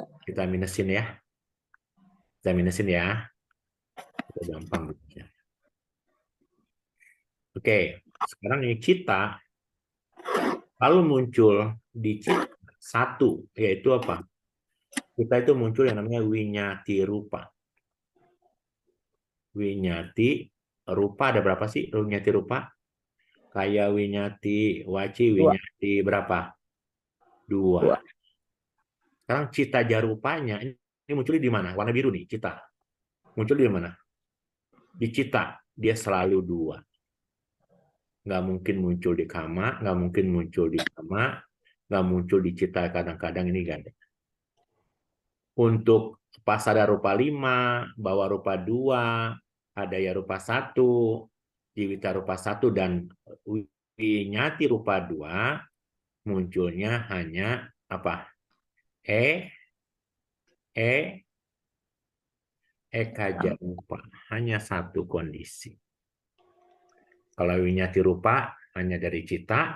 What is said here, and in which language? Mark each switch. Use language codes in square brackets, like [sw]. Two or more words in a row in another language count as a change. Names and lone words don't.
[id] Kita minusin ya. Kita minusin ya. Itu gampang. Oke, sekarang ini cita lalu muncul di cita satu, yaitu apa? Cita itu muncul yang namanya [pi] winyati rupa. Winyati rupa [id] ada berapa sih? [pi] Winyati rupa? [id] Kayak [pi] winyati waci, [id] Dua. winyati berapa? 2. Dua. Sekarang [pi] cita jarupanya [id] ini muncul di mana? Warna biru nih, cita. Muncul di mana? Di cita, dia selalu 2. Nggak mungkin muncul di kama, nggak mungkin muncul di kama, nggak muncul di cita, kadang-kadang ini gak ada. [pi] Untuk pasada rupa 5, bawah rupa 2, hadaya rupa 1, jiwita rupa 1, [id] dan [pi] winyati rupa [id] 2, munculnya hanya apa? [pi] Eka jarupa. [id] Hanya satu kondisi. Kalau [pi] winyati rupa [id] hanya dari cita.